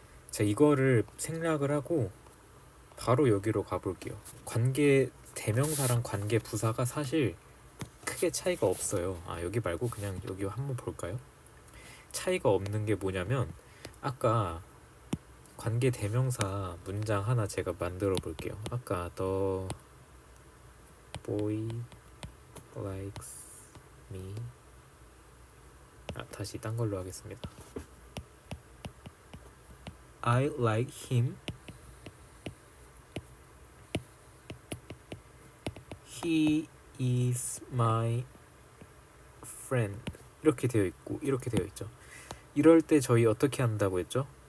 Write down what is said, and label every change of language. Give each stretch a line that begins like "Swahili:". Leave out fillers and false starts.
Korean: 자, 이거를 생략을 하고 바로 여기로 가볼게요. 관계 대명사랑 관계 부사가 사실 크게 차이가 없어요. 여기 말고 그냥 여기 한번 볼까요? 차이가 없는 게 뭐냐면 아까 관계 대명사 문장 하나 제가 만들어 볼게요.
English: 아까 the boy likes me.
Korean: 다시 딴 걸로 하겠습니다.
English: I like him. He is my friend.
Korean: 이렇게 되어 있고 이렇게 되어 있죠. 이럴 때 저희 어떻게 한다고 했죠?